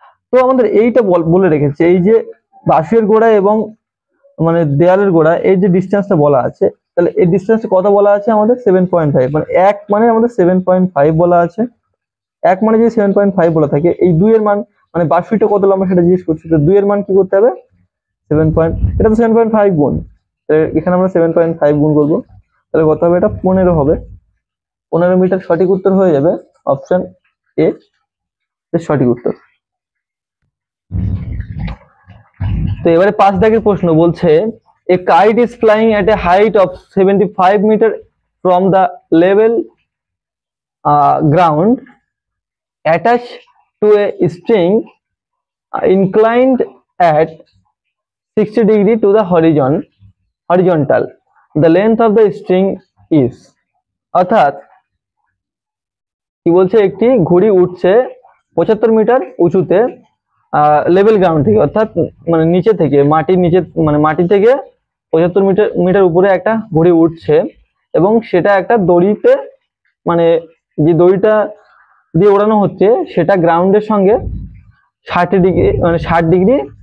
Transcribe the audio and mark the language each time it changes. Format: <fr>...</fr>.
<bn>তো আমাদের এইটা বলে রেখেছে এই যে বাঁশুইয়ের গোড়া এবং মানে দেয়ালের গোড়া এই যে ডিস্টেন্সটা বলা আছে, তাহলে এই ডিস্টেন্সটা কত বলা আছে আমাদের 7.5, মানে 1 মানে আমাদের 7.5 বলা আছে, 1 মানে যদি 7.5 বলা থাকে, এই 2 এর মান মানে বাঁশুইটা কত লম্বা সেটা জিজ্ঞেস করছি, তো 2 এর মান কি করতে হবে 7. এটা তো 7.5 গুণ, এখানে আমরা 7.5 গুণ করবো, তাহলে কত হবে, এটা 15 হবে, 15 মিটার সঠিক উত্তর হয়ে যাবে অপশন এ এর সঠিক উত্তর। তো এবারে 5 দাগের প্রশ্ন বলছে</bn> <en>a kite is flying at a height of 75 meter from the level ground attached to a string inclined at 60 degree to the horizontal, the length of the string is।</en> <bn>অর্থাৎ কি বলছে একটি ঘুড়ি উঠছে 75 মিটার উঁচুতে লেভেল গ্রাউন্ড থেকে, অর্থাৎ মানে নিচে থেকে মাটির নিচে, মানে মাটি থেকে 75 মিটার উপরে একটা ঘুড়ি উঠছে এবং সেটা একটা দড়িতে, মানে যে দড়িটা দিয়ে ওড়ানো হচ্ছে সেটা গ্রাউন্ডের সঙ্গে 60 ডিগ্রি মানে 60 ডিগ্রি</bn>